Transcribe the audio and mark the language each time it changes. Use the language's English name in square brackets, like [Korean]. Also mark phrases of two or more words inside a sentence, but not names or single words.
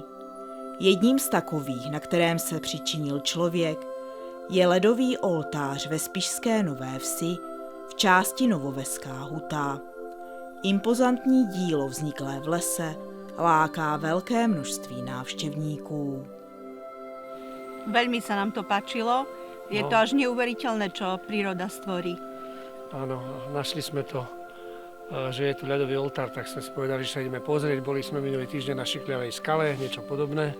[Czech] Jedním z takových, na kterém se přičinil člověk, je ledový oltář ve Spišské Nové Vsi v části Novoveská Huta. Impozantní dílo vzniklé v lese láká veľké množství návštevníků. [Slovak] Veľmi sa nám to páčilo. Je to až neuveriteľné, čo príroda stvorí. Áno, našli sme to, že je tu ľadový oltár, tak sme si povedali, že sa ideme pozrieť. Boli sme minulý týždeň na Šikľavej skale, niečo podobné.